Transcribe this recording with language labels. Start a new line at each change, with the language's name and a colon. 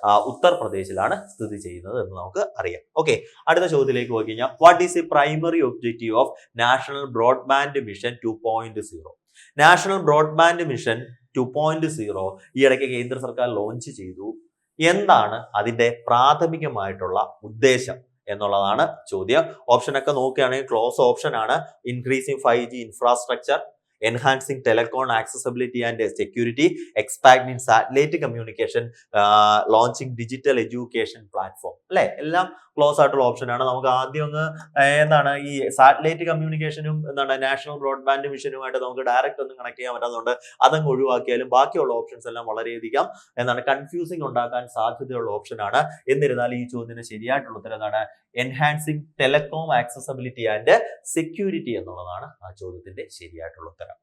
Malayalam: ഉത്തർപ്രദേശിലാണ് സ്ഥിതി ചെയ്യുന്നത് എന്ന് നമുക്ക് അറിയാം. ഓക്കെ, അടുത്ത ചോദ്യത്തിലേക്ക് പോയി കഴിഞ്ഞാൽ,
English: What is the primary objective of national broadband mission 2.0?
Malayalam: National broadband mission 2.0 ഈ ഇടയ്ക്ക് കേന്ദ്ര സർക്കാർ ലോഞ്ച് ചെയ്തു. എന്താണ് അതിന്റെ പ്രാഥമികമായിട്ടുള്ള ഉദ്ദേശം എന്നുള്ളതാണ് ചോദ്യം. ഓപ്ഷൻ ഒക്കെ നോക്കുകയാണെങ്കിൽ ക്ലോസ് ഓപ്ഷൻ ആണ്.
English: Increasing 5G infrastructure, enhancing telecom accessibility and security, expanding satellite communication, launching digital education platform.
Malayalam: അല്ലെ, എല്ലാം ക്ലോസ് ആയിട്ടുള്ള ഓപ്ഷൻ ആണ്. നമുക്ക് ആദ്യം എന്താണ് ഈ സാറ്റലൈറ്റ് കമ്മ്യൂണിക്കേഷനും നാഷണൽ ബ്രോഡ്ബാൻഡ് മിഷനുമായിട്ട് നമുക്ക് ഡയറക്റ്റ് ഒന്നും കണക്ട് ചെയ്യാൻ പറ്റാത്തതുകൊണ്ട് അതങ്ങ് ഒഴിവാക്കിയാലും ബാക്കിയുള്ള ഓപ്ഷൻസ് എല്ലാം വളരെയധികം കൺഫ്യൂസിംഗ് ഉണ്ടാക്കാൻ സാധ്യതയുള്ള ഓപ്ഷൻ ആണ്. എന്നിരുന്നാലും ഈ ചോദ്യത്തിന് ശരിയായിട്ടുള്ള ഉത്തരം എന്താണ്?
English: enhancing telecom accessibility and security
Malayalam: എന്നുള്ളതാണ് ആ ചോദ്യത്തിന്റെ ശരിയായിട്ടുള്ള ഉത്തരം.